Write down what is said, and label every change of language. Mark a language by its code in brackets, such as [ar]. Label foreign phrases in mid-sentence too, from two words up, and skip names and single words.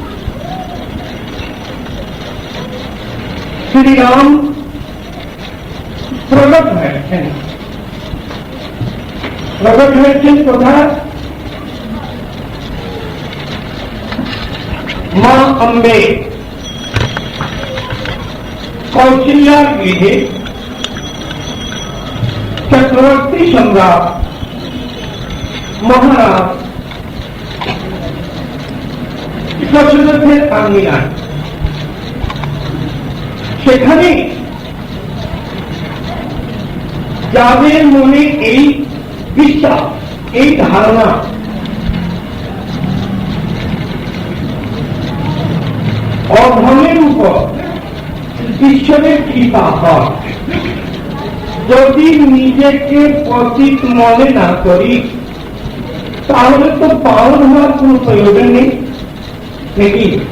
[bn] শ্রীরাম প্রকট হয়েছেন কোথায়? মা অম্বে কৌশल्याর গৃহে চক্রবর্তী সম্রাট মহারাজ दशरथের আঙিনায় সেখানে যাদের মনে এই বিশ্বাস, এই ধারণা অধমের উপর ঈশ্বরের কৃপা হয়, যদি নিজেকে পতিত মনে না করি তাহলে তো পালন হওয়ার কোন প্রয়োজন নেই নাকি?